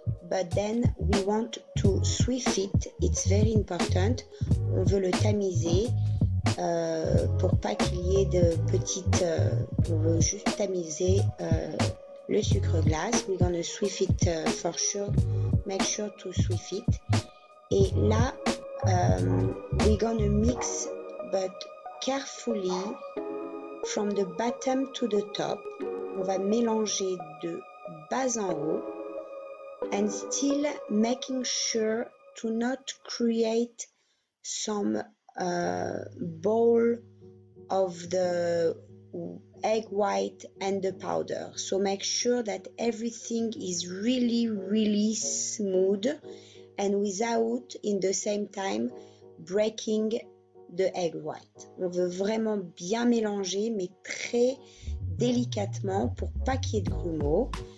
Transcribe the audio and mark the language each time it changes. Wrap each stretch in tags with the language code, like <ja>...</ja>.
<en>But then we want to swift it. It's very important.</en> <fr>On veut le tamiser pour pas qu'il y ait de petites. On veut juste tamiser le sucre glace.</fr> <en>We're gonna swift it for sure. Make sure to swift it.</en> <fr>Et là,</fr> <en>we're gonna mix, but carefully from the bottom to the top.</en> <fr>On va mélanger de bas en haut,</fr> <en>and still making sure to not create some ball of the egg white and the powder. So make sure that everything is really, really smooth and without, in the same time, breaking the egg white.</en> <fr>On veut vraiment bien mélanger, mais très délicatement pour pas qu'il y ait de grumeaux.</fr>